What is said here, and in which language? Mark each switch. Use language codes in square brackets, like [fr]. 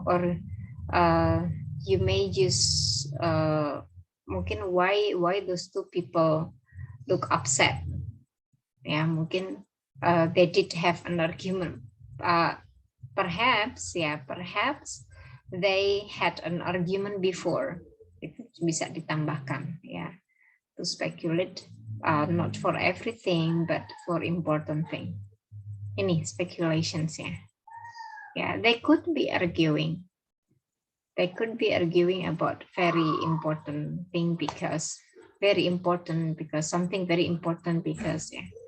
[en] Or you may use mungkin why those two people look upset. [id] Ya, mungkin [en] they did have an argument. Perhaps they had an argument before. [id] Itu bisa ditambahkan, ya. [en] To speculate, not for everything, but for important thing. Ini speculations, ya. Yeah, they could be arguing. They could be arguing about very important thing because something very important because yeah.